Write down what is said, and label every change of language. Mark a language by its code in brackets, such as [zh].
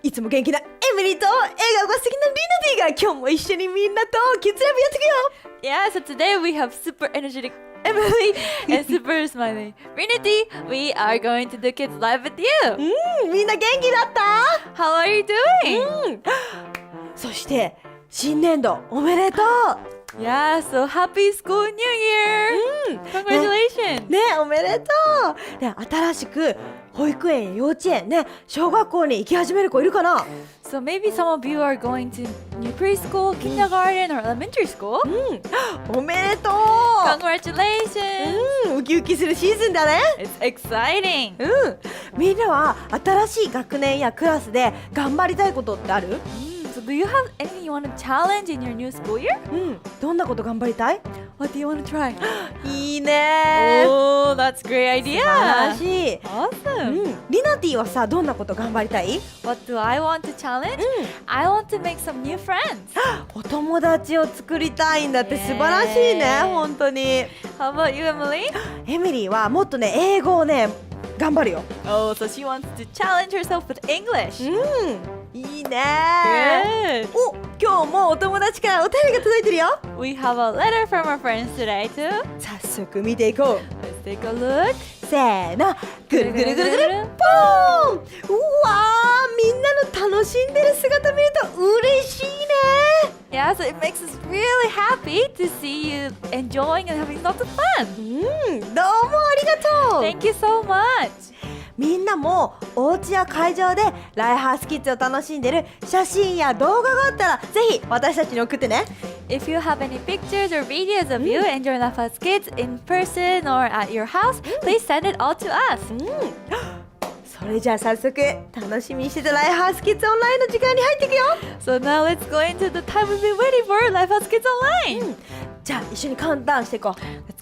[ja] いつも元気なエミリーと笑顔が素敵なリナディが今日も一緒にみんなとキッズライブやっていくよ。 [en] Yeah, so today we have super energetic Emily and super smiling Trinity. We are going to do Kids Live with you! [ja] みんな元気だった？ [en] How are you doing? [ja] そして新年度おめでとう。 [en] Yeah, so happy school new year! Congratulations! [ja] ね、おめでとう。で、新しく保育園や幼稚園ね、小学校に行き始める子いるかな？ [en] So maybe some of you are going to new preschool, kindergarten, or elementary school? [ja] おめでとう。 [en] Congratulations! [ja] ウキウキするシーズンだね。 [en] It's exciting! [ja] みんなは新しい学年やクラスで頑張りたいことってある？ [en] So do you have anything you want to challenge in your new school year? [ja] どんなこと頑張りたい？ [en] What do you want to try? [ja] いいね。 [en] Oh, that's a great [ja] 素晴ら [en] idea! [ja] しい。 [en] Awesome! [ja] リナティはさ、どんなこと頑張りたい？ [en] What do I want to challenge? I want to make some new friends. [ja] お友達を作りたいんだって素晴らしいね、本当に。 [en] How about you, Emily? [ja] エミリーはもっとね、英語をね、頑張るよ。 [en] Oh, so she wants to challenge herself with English. [ja] いいね。 [en] Good. [ja] お、今日もお友達からお便りが届いてるよ。 [en] We have a letter from our friends today too. [ja] 早速見ていこう。 [en] Let's take a look. [ja] せーの、ぐるぐるぐるぐるポーン。うわー、みんなの楽しんでる姿見ると嬉しいね。 [en] Yeah, so it makes us really happy to see you enjoying and having lots of fun. [ja] どうもありがとう。 [en] Thank you so much. [ja] みんなもお家や会場でライハースキッズを楽しんでる写真や動画があったらぜひ私たちに送ってね。 [en] If you have any pictures or videos of you enjoying Lifehouse Kids in person or at your house, please send it all to us. [ja] それじゃあ早速楽しみにしてたライハースキッズオンラインの時間に入っていくよ。 [en] So now let's go into the time we've been waiting for, Lifehouse Kids Online. [ja] じゃあ一緒にカウントダウンしていこう。